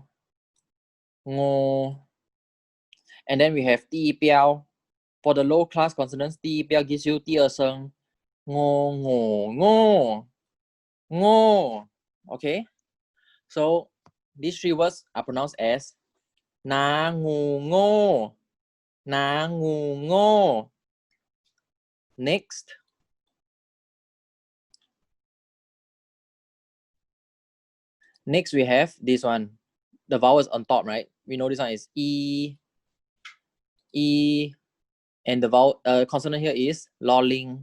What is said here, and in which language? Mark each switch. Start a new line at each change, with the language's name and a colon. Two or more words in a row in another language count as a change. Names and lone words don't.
English: Ngo. And then we have ti piao. For the low class consonants, ti piao gives you 第二声 ngo ngo ngo ngo. Okay, so these 3 words are pronounced as na ngu ngo. Na ngu ngo. Next, we have this one. The vowel is on top, right? We know this one is e, and the vowel consonant here is lolling.